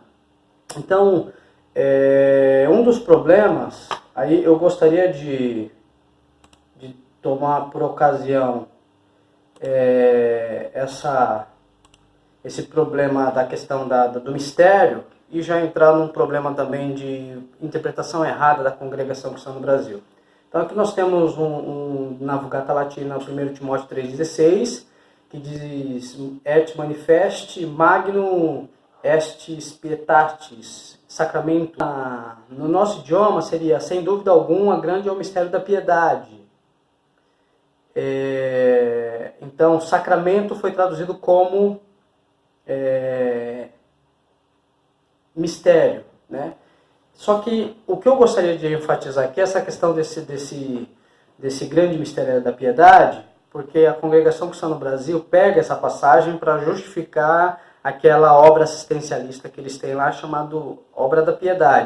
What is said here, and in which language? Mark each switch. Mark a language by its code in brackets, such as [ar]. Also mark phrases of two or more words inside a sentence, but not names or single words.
[pt] Então, um dos problemas, aí eu gostaria de tomar por ocasião esse problema da questão do mistério e já entrar num problema também de interpretação errada da Congregação Cristã no Brasil. Então aqui nós temos na Vulgata Latina, 1 Timóteo 3,16, que diz: [la] Et manifesti magnum est spietatis, sacramento. [pt] No nosso idioma seria, sem dúvida alguma, grande é o mistério da piedade. Então, sacramento foi traduzido como mistério, né? Só que o que eu gostaria de enfatizar aqui é essa questão desse grande mistério da piedade, porque a Congregação Cristã no Brasil pega essa passagem para justificar aquela obra assistencialista que eles têm lá, chamado Obra da Piedade.